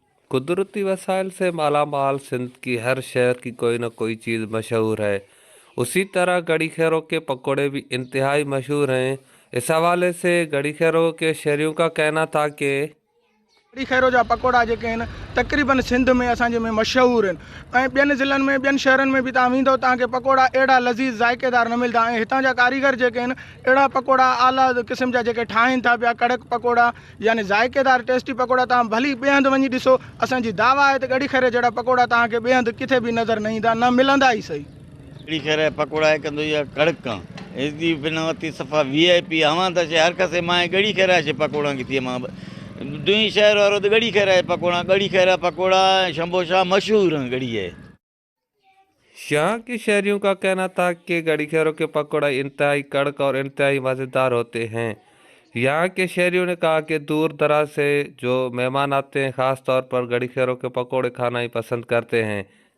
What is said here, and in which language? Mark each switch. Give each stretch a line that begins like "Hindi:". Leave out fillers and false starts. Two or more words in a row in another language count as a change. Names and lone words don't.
Urdu: قدرتی وسائل سے مالامال سندھ کی ہر شہر کی کوئی نہ کوئی چیز مشہور ہے. اسی طرح گڑھی خیروں کے پکوڑے بھی انتہائی مشہور ہیں. اس حوالے سے گڑھی خیروں کے شہریوں کا کہنا تھا کہ
Sindhi: कड़ी खैरो जा पकोड़ा जेके आहिनि तक़रीबन सिंध में असांजे में मशहूरु आहिनि ऐं ॿियनि ज़िलनि में ॿियनि शहरनि में बि तव्हां वेंदव तव्हांखे पकोड़ा अहिड़ा लज़ीज़ ज़ाइक़ेदार न मिलंदा ऐं हितां जा कारीगर जेके आहिनि अहिड़ा पकोड़ा आला क़िस्म जा जेके ठाहिनि था पिया कड़क पकोड़ा यानी ज़ाइक़ेदार टेस्टी पकोड़ा तव्हां भली ॿिए हंधि वञी ॾिसो। असांजी दावा आहे त गड़ी खैरे जहिड़ा पकोड़ा तव्हांखे ॿिए हंधि किथे बि नज़र न ईंदा न मिलंदा ई सही। गड़ी खैर पकोड़ा है कंदो या कड़क इसकी बिनावती सफ़ा VIP हवा त हर कसे मां गड़ी खैर से पकोड़ा की थी मां दुई शहर वारो तो गड़ी खैर पकोड़ा गड़ी खैर पकोड़ा शंभोशा मशहूर हैं गड़ी है।
Urdu: یہاں کے شہریوں کا کہنا تھا کہ گڑھی خیروں کے پکوڑا انتہائی کڑک اور انتہائی مزیدار ہوتے ہیں. یہاں کے شہریوں نے کہا کہ دور دراز سے جو مہمان آتے ہیں خاص طور پر گڑھی خیروں کے پکوڑے کھانا ہی پسند کرتے ہیں.